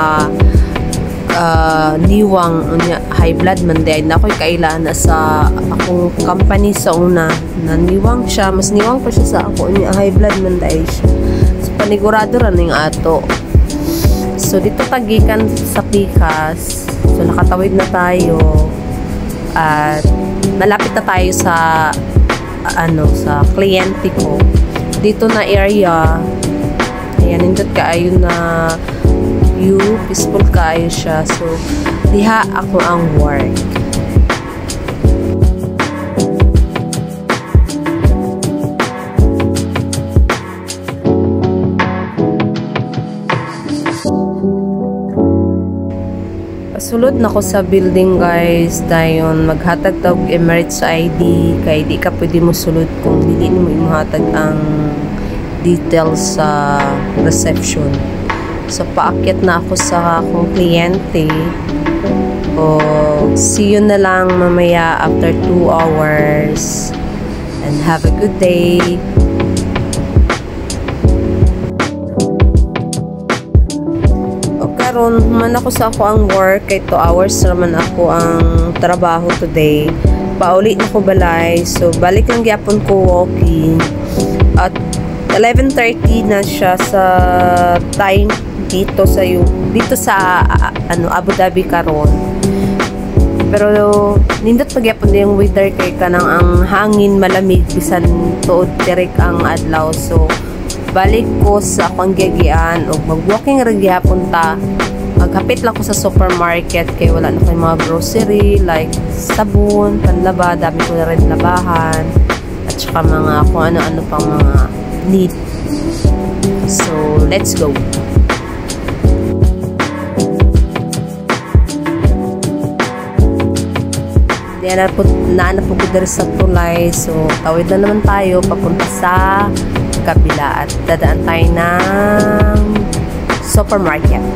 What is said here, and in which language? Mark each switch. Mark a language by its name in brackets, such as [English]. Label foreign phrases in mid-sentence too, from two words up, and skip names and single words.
[Cebuano] niwang unya high blood man day na ako'y kailan na sa akong company sa una na niwang siya, mas niwang pa siya sa ako unya high blood man day siya. So panigurado ra ning ato. [Filipino] So dito tagikan sa Pikas, so nakatawid na tayo at malapit na tayo sa sa kliyente ko dito na area. Ayan, [Cebuano] nindot kaayo na view, peaceful kaayo siya. So diha ako ang work. Sulod na ko sa building guys, dayon maghatag tag Emirates ID kay di ka pwede mo sulod kung dili mo imuhatag ang details sa reception. [Filipino] So paakyat na ako sa akong kliyente. [English] O see you na lang mamaya after 2 hours and have a good day. [Cebuano] Karon man ako sa ako ang work kay 2 hours naman ako ang trabaho today. Pauli na ko balay, so balik lang gyapon ko walking at 11:30 na siya sa time dito sa Abu Dhabi karon. Pero nindot pagyapon yung weather kay kanang ang hangin malamig bisan tuod direk ang adlaw. So balik ko sa akong gigian o mag-walking ra gyapon ta. Maghapit lang ko sa supermarket kay wala na ko'y mga grocery like sabon, panlaba, [Filipino] dami ko na rin labahan at saka mga kung ano-ano pang mga need. [English] So let's go. [Filipino] Naanap ko dito sa tulay, so tawid na naman tayo papunta sa kabila at dadaan tayo ng supermarket.